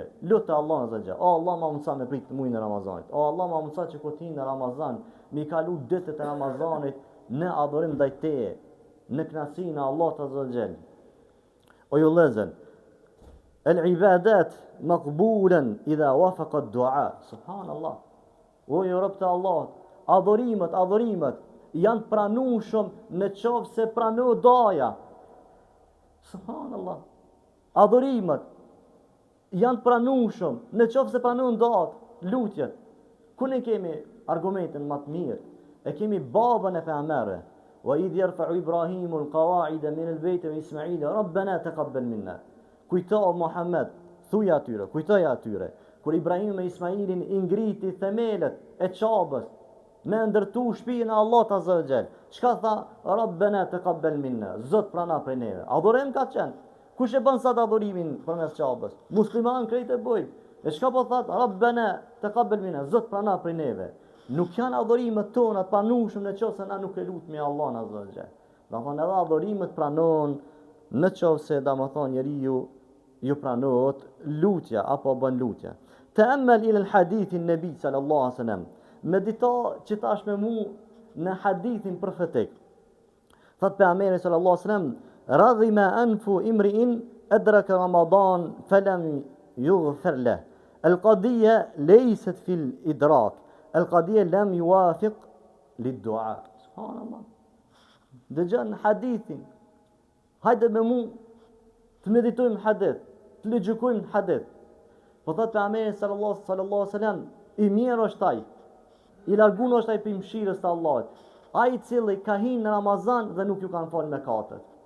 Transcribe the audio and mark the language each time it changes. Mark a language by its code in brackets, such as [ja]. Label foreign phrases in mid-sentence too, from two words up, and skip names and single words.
[sq] Lutë Allah [ar] عز وجل. [sq] O Allah ma mundsa me prit muajin e Ramazanit. O Allah ma mundsa që kutin e Ramazan, mi kalu ditët e Ramazanit në adhurim ndaj Teje, në kënaqësinë e Allahut [ar] عز وجل. [sq] O ju vëllezër, [ar] العبادات مقبولة إذا وافق الدعاء سبحان الله. [sq] O ju rob të Allahut, adhurimet janë të pranueshëm në qoftë se pranohet doja. Subhanallah. Adhurimet janë të pranueshëm në qoftë se pranohen doat, lutjet. Ku ne kemi argumentin më të mirë? E kemi babën e pejgamberit. [ar] وإذ يرفع إبراهيم القواعد من البيت وإسماعيل ربنا تقبل منا. [sq] Kujto Muhammed, thuaj atyre, kur Ibrahim me Ismailin i ngriti themelet e Qabës, me ndërtu shtëpinë e Allahut [ar] عز وجل. [sq] Çka tha? [ar] ربنا تقبل منا. [sq] Zot prana prej neve. Adhurim ka qenë. Kush e bën sot adhurimin përmes Qabës? Musliman krejt e bojnë. E çka po thot? [ar] ربنا تقبل منا. [sq] Zot prana prej neve. Nuk janë adhurimet tona të pranueshme në qoftë se na nuk e lutmi Allahun [ar] عز وجل. [sq] Do thonë edhe adhurimet pranohen në qoftë se domethënë njeriu ju pranohet lutja apo bën lutje. [ar] تأمل إلى الحديث النبي صلى الله عليه وسلم. [sq] Medito që tash me mu në hadithin profetik. Thot pejgamberi [ar] صلى الله عليه وسلم رغم أنف امرئ أدرك رمضان فلم يغفر له. القضية ليست في الإدراك القضية لم يوافق للدعاء. Subhanallah. [sq] Dëgjon hadithin. Hajde me mu të meditojmë hadith, të lexojmë hadith. Po thot pejgamberi [ar] صلى الله عليه وسلم, [sq] i mirë është ai, i largun është ai për mëshirës të Allahut, ai i cili ka hinë në Ramazan dhe nuk ju kanë falë mëkatet.